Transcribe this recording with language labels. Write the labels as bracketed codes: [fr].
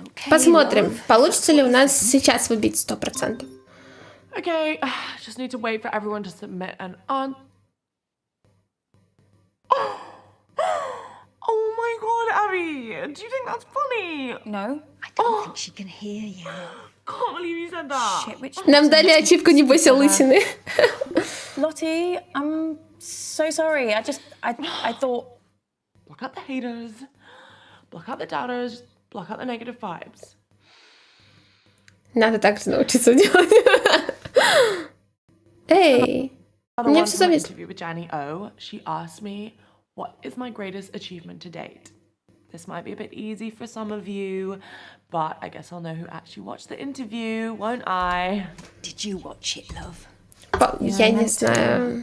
[ru] Посмотрим, получится ли у нас сейчас выбить 100%. [en] Okay, just need to wait for everyone to submit an answer. Oh my god, Abby! Do you think that's funny? No. I don't think she can hear you. Can't believe you said that. Shit, which [ru] Нам дали ачивку «Не бойся лысины». [en] Lottie, I'm so sorry. I thought... Block out the haters, block out the doubters, block out the negative vibes. [ru] Надо так же научиться делать. Эй, мне все зависит. [en] Interview with Jenny O, she asked me, what is my greatest achievement to date? This might be a bit easy for some of you, but I guess I'll know who actually watched the interview, won't I? Did you watch it, love? [ru] Я не знаю.